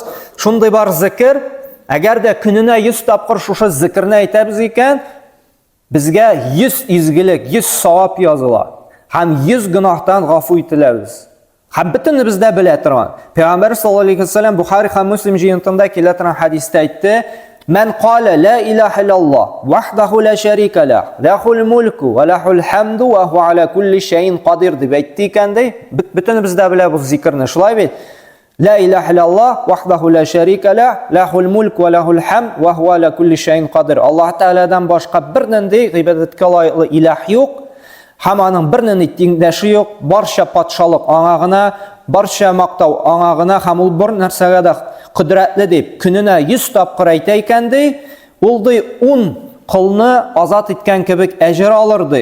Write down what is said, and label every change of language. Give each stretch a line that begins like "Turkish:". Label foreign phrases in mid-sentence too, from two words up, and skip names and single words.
Tatar: Шундый бар зикр, әгәр дә көненә 100 тапкыр шушы зикрне әйтәбез икән, безгә 100 изгелек, 100 савап языла. Һәм 100 гынахтан гафу ителәбез. Һәм бөтенебездә белә торган. Пәйгамбәр
Arabic: صلى الله عليه وسلم
Tatar: Бухари һәм Муслим җыентында килә торган хадистә әйтте:
Arabic: "من قال لا إله إلا الله وحده لا شريك له، له الملك وله الحمد وهو على كل شيء قدير"
Tatar: дип әйтте икән ди. Бөтенебездә белә бу зикрне. Шулай бит?
Arabic: لا إله إلا الله وحده لا شريك له، له الملك وله الحمد وهو على كل شيء قدير.
Tatar: Аллаһ Тааладан башка бер нинди гыйбадәткә лаеклы илаһ юк. Һәм аның бер нинди тиңдәше юк. Барча патшалык аңа гына, барча мактау аңа гына, һәм ул бер нәрсәгә дә кудрәтле дип көненә 100 тапкыр әйтә икән ди. Ул ди 10 кылны азат иткән кебек әҗер алыр ди.